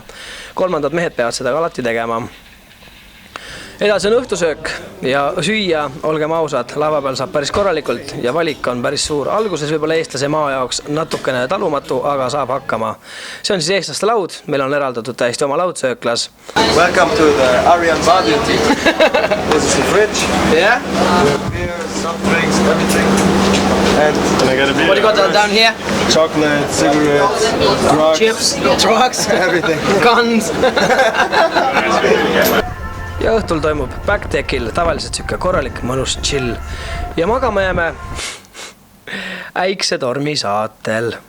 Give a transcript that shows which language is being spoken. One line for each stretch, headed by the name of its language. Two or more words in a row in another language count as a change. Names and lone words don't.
Estonian: Kolmandad mehed peavad seda alati tegema. Edasi on õhtusöök ja süüa, olgem ausad, laeva peal saab päris korralikult ja valik on päris suur. Alguses võib-olla eestlase maa jaoks natukene talumatu, aga saab hakkama. See on siis eestlaste laud, meil on eraldatud täiesti oma laudsööklas.
English: Welcome to the Arian Badin team. This is the fridge. Yeah? Beer, soft drinks, everything. And What do you got down here? chocolate, cigarettes, drugs. Chips, drugs, Everything. guns.
Estonian: Ja õhtul toimub backdeckil tavaliselt siuke korralik mõnus chill ja magama jääme äiksetormi saatel.